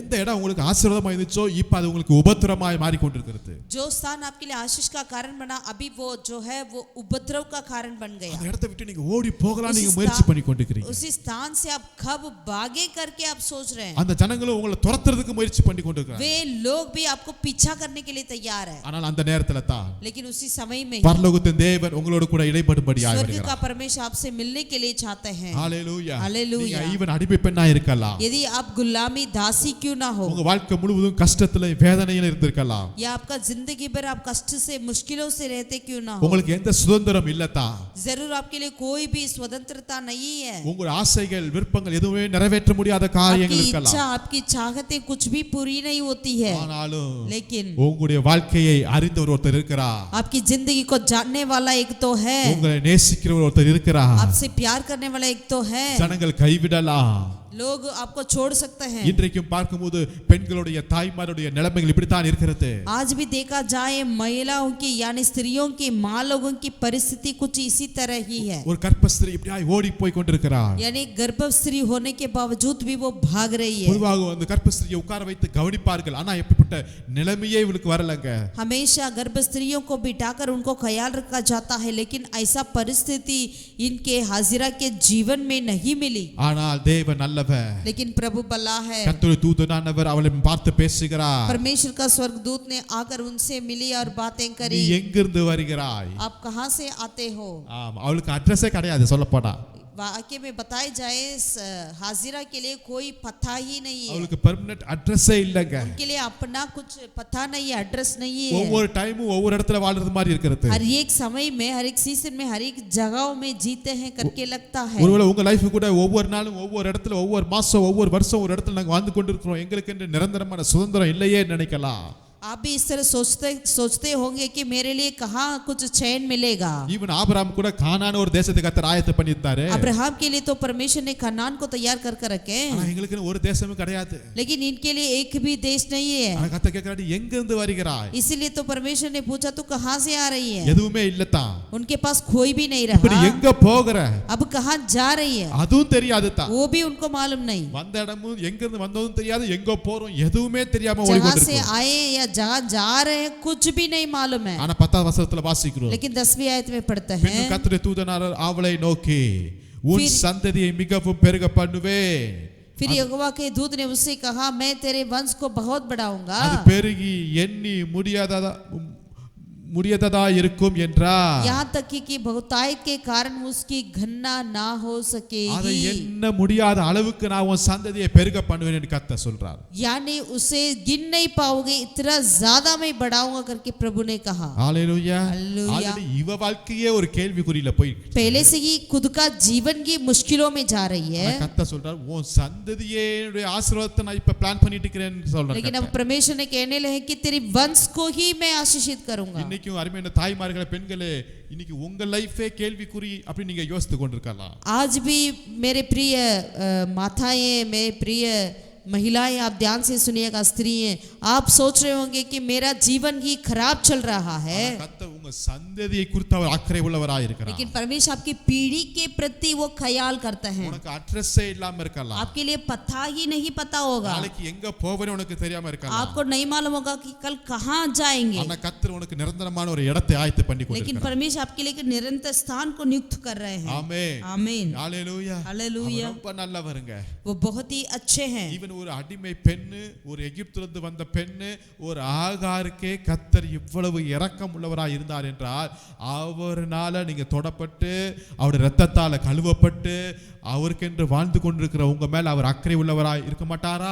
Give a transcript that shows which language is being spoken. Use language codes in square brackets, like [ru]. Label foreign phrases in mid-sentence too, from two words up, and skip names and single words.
[ta] எந்த இடம் உங்களுக்கு ஆசீர்வாதமா இருந்துச்சோ இப்ப அது உங்களுக்கு உபத்திரமாய் மாறி கொண்டிருக்கிறது. [hi] जो स्थान आपके लिए आशीष का कारण बना, अभी वो जो है वो उपद्रव का कारण बन गया। [ta] அந்த இடத்தை விட்டு நீங்க ஓடி போகலாம் நீங்க முயற்சி பண்ணி கொண்டிருக்கிறீங்க. [hi] उसी स्थान से आप कब भागे करके आप सोच रहे हैं। [ta] அந்த ஜனங்களும் உங்களை துரத்துறதுக்கு முயற்சி பண்ணி கொண்டிருக்கிறாங்க. [hi] वे लोग भी आपको पीछा करने के लिए तैयार है, [ta] ஆனால் அந்த நேரத்துல தான் [hi] लेकिन उसी समय में [ta] பரலோகத்தின் தேவன் உங்களோடு கூட இடைப்படும்படியாய் [hi] स्वर्ग का [ta] வருகிறார். [hi] परमेश्वर आपसे मिलने के लिए चाहते हैं। [ta] ஹalleluya. [hi] हालेलुया। [ta] நீங்க ஈவன் அடிமை பெண்ணா இருக்கலாம், [hi] यदि आप गुलामी दासी क्यों ना हो, [ta] உங்க வாழ்க்கை முழுவதும் கஷ்டத்துல வேதனையில இருந்திருக்கலாம், [hi] या आपका जिंदगी भर आप कष्ट से मुश्किलों से रहते क्यों ना हो, [ta] உங்களுக்கு எந்த சுதந்திரம் இல்லதா, [hi] जरूर आपके लिए कोई भी स्वतंत्रता नहीं है, [ta] உங்க ஆசைகள் விருப்பங்கள் எதுவுமே நிறைவேற்ற முடியாத காரியங்கள் [hi] आपकी इच्छा [ta] இருக்கலாம், [hi] आपकी चाहतें कुछ भी पूरी नहीं होती है, [ta] ஆனாலும் [hi] लेकिन [ta] உங்களுடைய வாழ்க்கையை அறிந்தவர் ஒருத்தர் இருக்கிறார், [hi] आपकी जिंदगी को जानने वाला एक तो है, [ta] உங்களை நேசிக்கிறவர் ஒருத்தர் இருக்கிறார். [hi] आपसे प्यार करने वाला एक तो है। [ta] ஜனங்கள் கைவிடலாம், [hi] लोग आपको छोड़ सकते हैं। [ta] இன்றைக்கும் பார்க்கும்போது பெண்களுடைய தாய்மாருடைய நிலைமைகள் இப்படித்தான் இருக்கிறது. [hi] आज भी देखा जाए महिलाओं की यानी स्त्रियों की, माँ लोगों की परिस्थिति कुछ इसी तरह ही है। [ta] ஒரு கர்ப்பஸ்திரீ இப்படியாய் ஓடி போய் கொண்டிருக்கிறார். [hi] यानी गर्भ स्त्री होने के बावजूद भी वो भाग रही है। [ta] பொதுவாக அந்த கர்ப்பஸ்திரியை உட்கார வைத்து கவனிப்பார்கள், ஆனா எப்படிப்பட்ட நிலைமையே இவளுக்கு வரலங்க. [hi] हमेशा गर्भ स्त्रियों को बिठाकर उनको ख्याल रखा जाता है, लेकिन ऐसा परिस्थिति इनके हाजिरा के जीवन में नहीं मिली। [ta] ஆனால் தேவன் நல்லவர், [hi] लेकिन प्रभु भला है। [ta] கர்த்தருடைய தூதனானவர் அவளை பார்த்து பேசுகிறார். [hi] परमेश्वर का स्वर्गदूत ने आकर उनसे मिली और बातें [ta] நீ [hi] करी। [ta] எங்கிருந்து வருகிறாய்? [hi] आप कहाँ से आते हो? [ta] ஆமா, அவளுக்கு அட்ரஸே கிடையாது சொல்ல போனா. [hi] वाक्य में बताए जाए हाजिरा के लिए कोई पता ही नहीं है, [ta] அவளுக்கு [en] permanent address [ta] இல்லங்க. [hi] उनके लिए अपना कुछ पता नहीं है, एड्रेस नहीं है। [ta] ஒவ்வொரு டைமும் ஒவ்வொரு இடத்துல வாழ்றது மாதிரி இருக்கிறது. [hi] हर एक समय में, हर एक सीजन में, हर एक जगहों में जीते हैं करके लगता है। [ta] ஒருவேளை उங்க லைஃப் கூட ஒவ்வொரு நாளும் ஒவ்வொரு இடத்துல ஒவ்வொரு மாசம் ஒவ்வொரு வருஷம் ஒரு இடத்துல நாங்க வாழ்ந்து கொண்டிருக்கிறோம், எங்களுக்கு என்று நிரந்தரமான சுதந்திரம் இல்லையே நினைக்கலாம். [hi] आप भी इस तरह सोचते होंगे कि मेरे लिए कहाँ कुछ चैन मिलेगा। [ta] ஈவன் ஆபிரகாம் கூட கானான் ஒரு தேசத்தை கர்த்தர் ஆயத்த பண்ணிட்டாரு. [hi] अब्राहम के लिए तो परमेश्वर ने कनान को तैयार कर रखे, [ta] ஆனா எங்களுக்கு ஒரு தேசமும் கிடையாது. [hi] लेकिन इनके लिए एक भी देश नहीं है। [ta] ஆனா கர்த்தர் கேக்குறாரு, எங்க இருந்து வருகிறாய்? [hi] इसीलिए तो परमेश्वर ने पूछा तू कहाँ से आ रही है? [ta] எதுவுமே இல்லதான். [hi] उनके पास कोई भी नहीं [ta] இப்படி [hi] रहा। [ta] எங்க போகற? [hi] अब कहाँ जा रही है [ta] அதுவும் தெரியாதுதான். [hi] वो भी उनको मालूम नहीं। [ta] வந்த இடமும் எங்க இருந்து வந்ததும் தெரியாது, எங்க போறோம் எதுவுமே தெரியாம [hi] जहाँ से [ta] ஓடிக்கொண்டிருக்கோம். [hi] आए या जहाँ जा रहे हैं कुछ भी नहीं मालूम है। [ta] ஆனா 10வது வசனத்துல வாசிக்கிறோம், [hi] लेकिन 10वीं आयत में पढ़ते [ta] பின்னும் [hi] हैं, [ta] கர்த்தருடைய தூதனானவர் அவளை நோக்கி உன் சந்ததியை மிகவும் பெருக பண்ணுவேன். [hi] फिर यहोवा के दूत ने उससे कहा, मैं तेरे वंश को बहुत बढ़ाऊंगा। [ta] அது பெருகி எண்ணி முடியாததா இருக்கும் என்றார். [hi] यहाँ तक कि बहुतायत के कारण उसकी गणना ना हो [ta] அதை [hi] सकेगी। [ta] எண்ண முடியாத அளவுக்கு நான் உன் சந்ததியை பெருக பண்ணுவேன் என்று கர்த்தர் சொல்றார். [hi] यानी उसे गिन नहीं पाओगे, इतना ज्यादा मैं बढ़ाऊंगा करके प्रभु ने कहा। [ta] ஹalleluya. [hi] Hallelujah. [ta] ஆல்ரெடி இவ வாழ்க்கையே ஒரு கேள்விக்குறியில போய் [hi] पहले से ही खुद का जीवन की मुश्किलों में जा रही है, [ta] கர்த்தர் சொல்றார், உன் சந்ததியே ஆசீர்வாதத்தை நான் இப்ப பிளான் பண்ணிட்டு இருக்கிறேன்னு சொல்றார். [hi] लेकिन अब परमेश्वर ने कहने लगे कि तेरे वंश को ही मैं आशीषित करूंगा। [ta] இன்னைக்கும் அருமையான தாய்மார்களே, பெண்களே, இன்னைக்கு உங்க லைஃபே கேள்விக்குறி அப்படி நீங்க யோசித்து கொண்டிருக்கலாம். [hi] आज भी मेरे प्रिय माताएं, मेरे प्रिय महिलाएं आप ध्यान से सुनिएगा, स्त्री हैं, आप सोच रहे होंगे कि मेरा जीवन ही खराब चल रहा है, [ta] கர்த்தர் உங்க சந்ததியை குறித்து அவர் அக்கறை உள்ளவராய் இருக்கிறார். [hi] लेकिन परमेश्वर आपकी पीढ़ी के प्रति वो ख्याल करता है. [ta] உனக்கு அட்ரஸே இல்லாம இருக்கலாம். [hi] आपके लिए पता ही नहीं पता होगा, [ta] நாளைக்கு எங்க போவேன்னு உனக்கு தெரியாம இருக்கலாம். [hi] आपको नहीं मालूम होगा कि कल कहाँ जाएंगे, [ta] ஆனா கர்த்தர் உனக்கு நிரந்தரமான ஒரு இடத்தை ஆயத்து பண்ணி [hi] लेकिन [ta] கொண்டிருக்கிறார். [hi] परमेश्वर आपके लिए एक निरंतर स्थान को नियुक्त कर रहे हैं. [ta] ஆமென். [hi] आमीन. [ta] ஹalleluya. [hi] हालेलुया. [ta] ரொம்ப நல்லவருங்க. [hi] वो बहुत ही अच्छे हैं. [ta] ஈவன் ஒரு அடிமை பெண்ணு, ஒரு எகிப்திலிருந்து வந்த பெண்ணு, ஒரு ஆகாருக்கே கர்த்தர் இவ்வளவு இரக்கம் உள்ளவராய் இருந்தார் என்றால் அவர்னால நீங்க தொடப்பட்டு அவருடைய இரத்தத்தால கழுவப்பட்டு அவருக்கென்று வாழ்ந்து கொண்டிருக்கிற உங்க மேல அவர் அக்கறை உள்ளவராய் இருக்க மாட்டாரா?